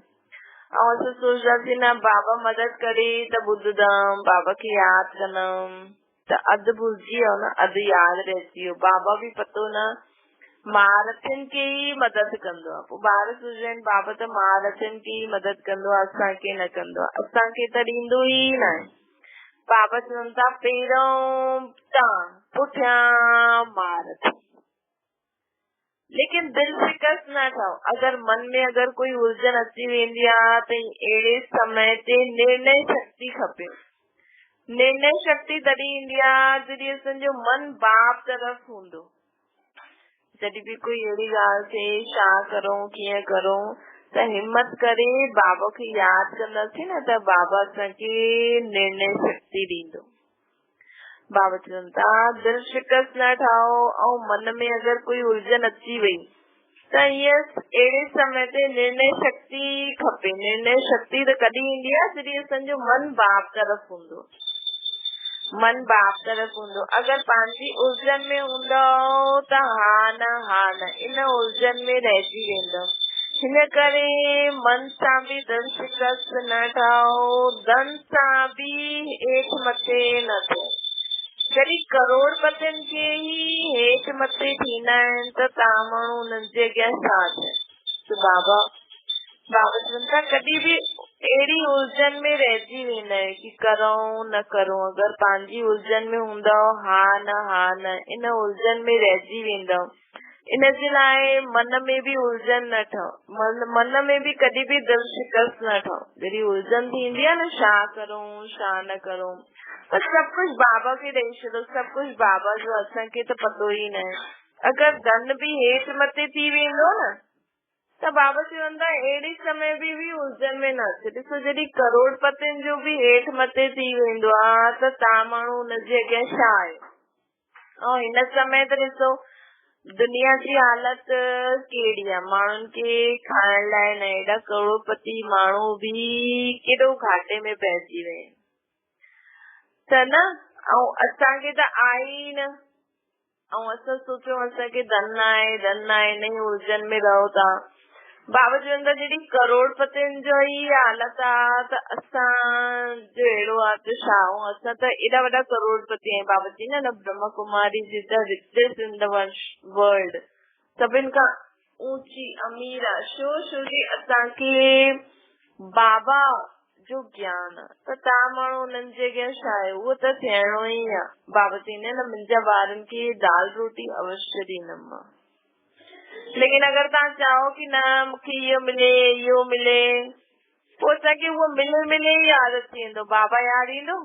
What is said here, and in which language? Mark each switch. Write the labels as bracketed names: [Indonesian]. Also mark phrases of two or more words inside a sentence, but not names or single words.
[Sindhi] ऐं असां सोचंदासीं न बाबा मदद करे त ॿुधंदमि, बाबा खे यादि कंदमि, त अधु भुलिजी वियो न, अधु यादि रहिजी वियो। बाबा भी पतो न महारथियुनि खे ई मदद कंदो आहे। पोइ ॿार सोचंदा आहिनि बाबा त महारथियुनि खे ई मदद कंदो आहे, असांखे न कंदो आहे। असांखे त ॾींदो ई न आहे। बाबा चवनि था पहिरियों तव्हां, पुठियां महारथी। लेकिन दिल शिकस्त न ठहो। अगर मन में अगर कोई उलझन अची वेंदी आहे त अहिड़े समय ते निर्णय शक्ति खपे। निर्णय शक्ति तॾहिं ईंदी आहे जॾहिं असांजो मन बाप तरफ़ हूंदो। जॾहिं भी कोई अहिड़ी ॻाल्हि थिए, छा करूं, कीअं करूं, त हिम्मत करे बाबा खे यादि कंदासीं न, त बाबा असांखे निर्णय शक्ति ॾींदो। बाबा चवनि था दिल शिकस्त न ठाहो। ऐं मन में अगर कोई उलझन अची वई त ईअं अहिड़े समय ते निर्णय शक्ति खपे। निर्णय शक्ति त कॾहिं ईंदी आहे जॾहिं असांजो मन बाप तरफ़ हूंदो। मन बाप तरफ़ हूंदो। अगर पंहिंजी उलझन में हूंदो त हा न इन उलझन में रहिजी वेंदो। हिन करे मन सां भी दिल शिकस्त न ठाहो, धन सां भी हेठि मथे न थियो। जॾहिं करोड़पतियुनि खे ही हेठि मथे थींदा आहिनि त तव्हां माण्हू हुननि जे अॻियां छा थिए? बाबा चवनि था कॾहिं भी अहिड़ी उलझन में रहिजी वेंदा आहियो कि करूं न करूं। अगर पंहिंजी उलझन में हूंदव हा न इन उलझन में रहिजी वेंदव। इन जे लाइ मन में भी उलझन न ठहो। मन में भी कॾहिं भी दिल शिकस्त न ठहो। जॾहिं उलझन थींदी आहे न, छा करूं छा न करूं, त सभु कुछ बाबा खे ॾेई छॾो। सभु कुछ बाबा जो, असांखे त पतो ई न आहे। अगर धन भी हेठि मथे थी वेंदो न, त बाबा चवनि था अहिड़े समय भी उलझन में न अचे। ॾिसो जॾहिं करोड़पतियुनि जो भी हेठि मथे थी वेंदो आहे त तव्हां माण्हू हुनजे अॻियां छा आहियो? ऐं हिन समय त ॾिसो दुनिया जी हालत कहिड़ी आहे, माण्हुनि खे खाइण लाइ न, हेॾा करोड़पति माण्हू बि केॾो घाटे में पइजी विया आहिनि त न। ऐं असांखे त आहे ई न, ऐं असां सोचो असांखे धन आहे, धन आहे, इन ई उलझन में रहो था। बाबा चवनि था जॾहिं करोड़पतियुनि जो ई हालत आहे त असांजो अहिड़ो आहे त छा, असां त एॾा वॾा करोड़पति आहियूं। बाबा जी न ब्रह्मा कुमारी जी [English] the richest in the world, [Sindhi] सभिनि खां ऊंची अमीर आहे। छो जी असांखे बाबा जो ज्ञान आहे त तव्हां माण्हू हुननि जे अॻियां छा आहे, उहो त थियणो ई आहे। बाबा चवंदा आहिनि मुंहिंजा ॿारनि खे दाल रोटी अवश्य ॾींदमि मां, लेकिन अगर तव्हां चाहो कि न मूंखे इहो मिले इहो मिले, पोइ असांखे उहो मिले ई यादि अची वेंदो, बाबा यादि ईंदो।